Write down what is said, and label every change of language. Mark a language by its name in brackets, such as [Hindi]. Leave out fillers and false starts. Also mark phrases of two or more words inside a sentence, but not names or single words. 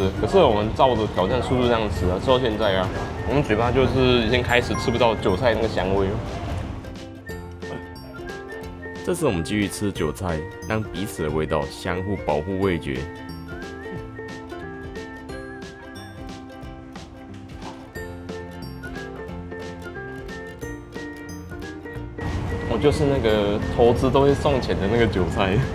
[Chinese] 可是我們照着挑戰速度這樣吃啊，吃到現在啊，我們嘴巴就是已經開始吃不到韭菜那個香味了。這次我們繼續吃韭菜，讓彼此的味道相互保護味覺。我就是那個投資都會送錢的那個韭菜。